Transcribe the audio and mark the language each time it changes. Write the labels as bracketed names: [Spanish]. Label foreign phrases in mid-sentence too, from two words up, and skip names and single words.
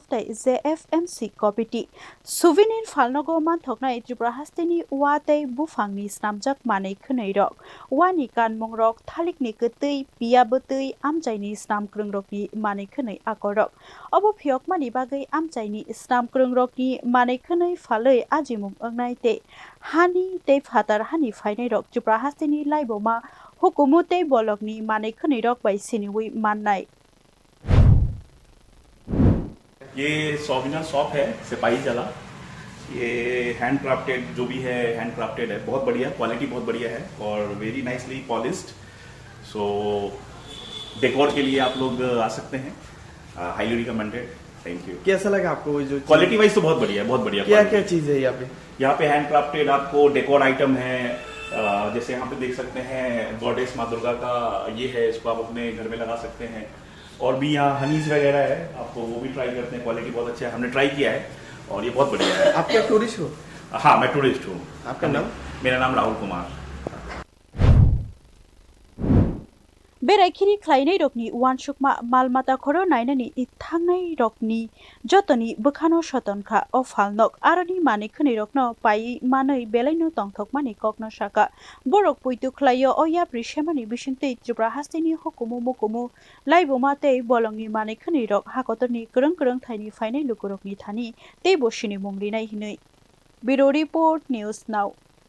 [Kok Borok] tai JFMC committee Suvenir falnogo manthoknai Tripura hastini watei bufangni snamjak mannai khwnwi Wani kan mongrok thalik ni ketei pia betei amchaini snam krungrokni mannai khwnwi akorok obo phiokmani bagai amchaini snam krungrokni mannai khwnwi phalei ajimung ongnai te hani te phatar hani phainai rok Tripura hastini laiboma hukumu tei bolongni mannai khwnwi rok bai siniwi mannai [Hindi] ये सोविनर शॉप है सिपाही जला ये [English] hand crafted [Hindi] जो भी है [English] hand crafted [Hindi] है बहुत बढ़िया क्वालिटी बहुत बढ़िया है और [English] very nicely polished so decor [Hindi] के लिए आप लोग आ सकते हैं [English] highly recommended thank you [Hindi] कैसा लगा आपको जो क्वालिटी वाइज तो बहुत बढ़िया है बहुत बढ़िया क्या क्या चीज़ है यहाँ पे [English] hand crafted [Hindi] आपको [English] decor item [Hindi] है जैसे यहाँ पे देख सकते हैं गॉडेस माँ दुर्गा का ये है इसको आप अपने घर में लगा सकते हैं और भी यहाँ हनीज वगैरह है आपको वो भी ट्राई करते हैं क्वालिटी बहुत अच्छा है हमने ट्राई किया है और ये बहुत बढ़िया है आप क्या टूरिस्ट हो हाँ मैं टूरिस्ट हूँ आपका नाम मेरा नाम राहुल कुमार [Kok Borok] Berai khwlainairokni wansukma malmata khoro nainani ithangnai rokni jotoni bokhano sotonkha o phalnok aroni mannai khwnairokno pai manui belaino tongthokmani kokno saka borok puitu khlaio o yapri semani bisingtei Tripura hastini hukumu mukumu laiboma tei bolongni mannai khwnairok hakotorni krung thaini phainai lukurokni thani tei bosini mungrinai hinui [English] Bureau Report News Now